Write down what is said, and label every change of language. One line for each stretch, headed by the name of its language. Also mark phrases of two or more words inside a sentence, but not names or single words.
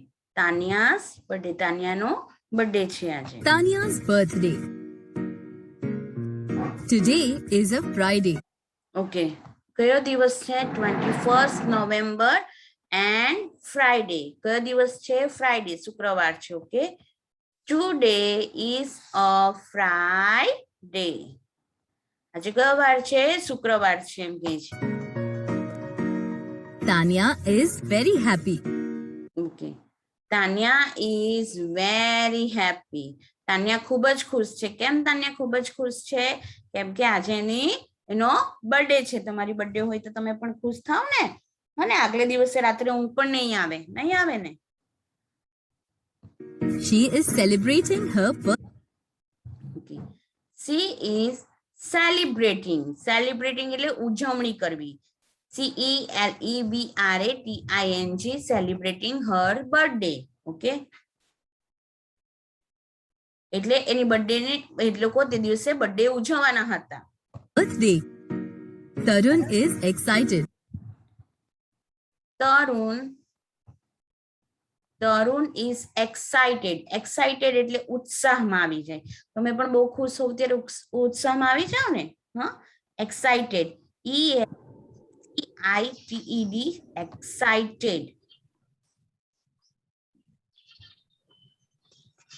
English: Tanya's birthday. Tanyano birthday
Gujarati: છે આજે.
English: Tanya's birthday. Today is a Friday.
Gujarati: Okay. કયો દિવસ છે?
English: 21st November and Friday.
Gujarati: કયો દિવસ છે? Friday. શુક્રવાર છે.
English: Okay. Today is a Friday.
Gujarati: આજે કયો વાર છે? શુક્રવાર છે એમ કહે છે.
English: Tanya is very happy. Okay. Tanya is very happy.
Gujarati: તાન્યા ખૂબ જ ખુશ છે. કેમ તાન્યા ખૂબ જ ખુશ છે? કેમ કે આજે એનો બર્થડે છે. તમારી બર્થડે હોય તો તમે પણ ખુશ થાવ ને? અને આગલે દિવસે રાત્રે ઊંઘ પણ નહીં આવે ને?
English: She is celebrating her birthday. Okay. She is celebrating.
Gujarati: Celebrating એટલે ઉજવણી કરવી.
English: CELEBRATING, celebrating her birthday. Okay.
Gujarati: એટલે એની બર્થડે ને એ લોકો તે દિવસે બર્થડે ઉજવવાના હતા.
English: Birthday. Tarun is excited. Tarun is excited.
Gujarati: Excited એટલે ઉત્સાહમાં આવી જાય. તમે પણ બહુ ખુશ હોવ ત્યારે ઉત્સાહમાં આવી જાવ ને? હા,
English: excited. EXCITED, excited.